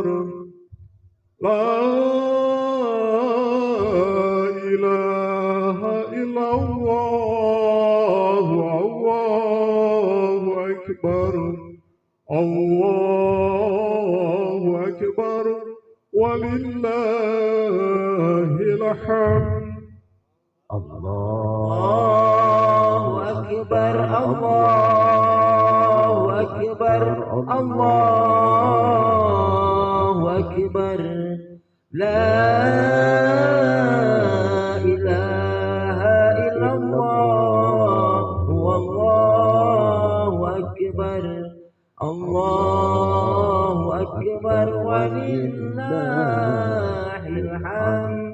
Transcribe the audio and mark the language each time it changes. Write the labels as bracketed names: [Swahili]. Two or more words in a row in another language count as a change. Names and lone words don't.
[Arabic] لا إله إلا الله، الله أكبر، الله أكبر ولله الحمد. الله أكبر، الله أكبر، الله أكبر لا إله إلا الله والله أكبر الله أكبر ولله الحمد